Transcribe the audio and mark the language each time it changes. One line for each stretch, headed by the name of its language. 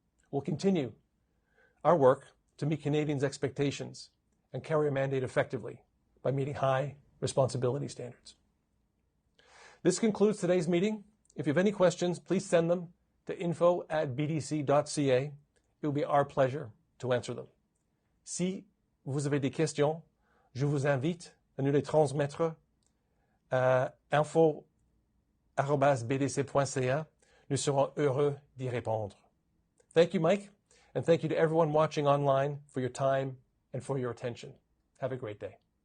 English: We'll continue our work to meet Canadians' expectations and carry our mandate effectively by meeting high responsibility standards. This concludes today's meeting. If you have any questions, please send them to info@bdc.ca. It will be our pleasure to answer them.
French: Si vous avez des questions, je vous invite à nous les transmettre à info@bdc.ca. Nous serons heureux d'y répondre.
English: Thank you, Mike, and thank you to everyone watching online for your time and for your attention. Have a great day.